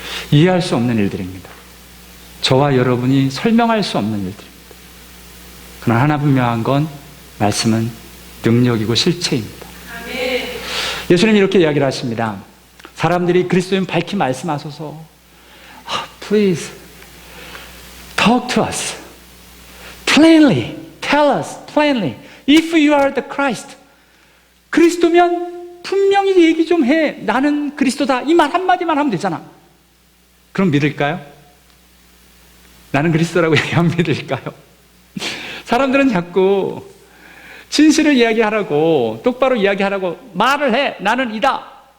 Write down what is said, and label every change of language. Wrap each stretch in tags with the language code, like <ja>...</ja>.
<ko>이해할 수 없는 일들입니다. 저와 여러분이 설명할 수 없는 일들입니다. 그러나 하나 분명한 건 말씀은 능력이고 실체입니다. 예수님이 이렇게 이야기를 하십니다. 사람들이 그리스도인 밝히 말씀하소서.</ko> <en>Please talk to us plainly. Tell us plainly if you are the Christ.</en> <ko>그리스도면 분명히 얘기 좀 해. 나는 그리스도다. 이 말 한마디만 하면 되잖아. 그럼 믿을까요? 나는 그리스도라고 얘기하면 믿을까요? 사람들은 자꾸 진실을 이야기하라고, 똑바로 이야기하라고 말을 해. 나는 이다.</ko>